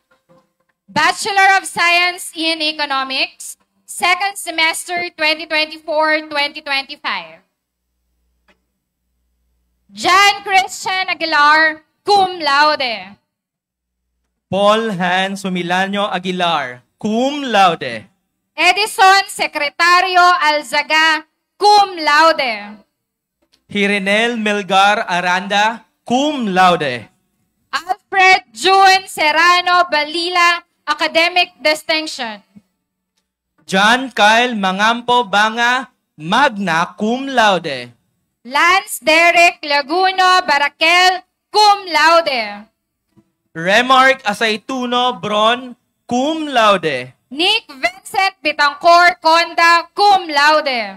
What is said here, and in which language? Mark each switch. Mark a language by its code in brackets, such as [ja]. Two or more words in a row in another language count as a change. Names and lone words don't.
[en] Bachelor of Science in Economics, second semester 2024-2025. John Christian Aguilar, [la] cum laude. [en] Paul Hans Sumilanyo Aguilar, [la] cum laude. [en] Edison Secretario Alzaga, [la] cum laude. [en] Hirenel Melgar Aranda, [la] cum laude. [en] Alfred June Serrano Balila, Academic Distinction. John Kyle Mangampo Banga, [la] magna cum laude. [en] Lance Derek Laguno Barakel, [la] cum laude. [en] Remark Asaytuno Bron, [la] cum laude. [en] Nick Vincent Bitancor Conda, [la] cum laude.